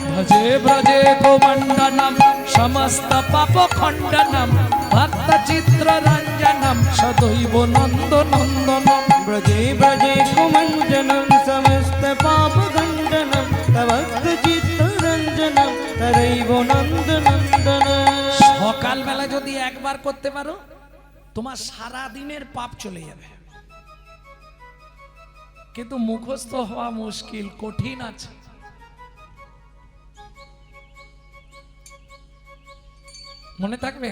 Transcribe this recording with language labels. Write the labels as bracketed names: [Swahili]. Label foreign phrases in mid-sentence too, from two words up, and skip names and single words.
[Sanskrit] भजे ब्रजे गोमण्डनं समस्त पाप खण्डनं भक्त चित्ररञ्जनं सदैव नन्दनन्दनं व्रजे व्रजे कुमण्डनं समस्त पाप खण्डनं भक्त चित्तरञ्जनं तदैव नन्दनन्दनं [Bangla] সকালবেলা যদি একবার করতে পারো তোমার সারা দিনের পাপ চলে যাবে, কিন্তু মুখস্থ হওয়া মুশকিল, কঠিন আছে। মনে থাকবে?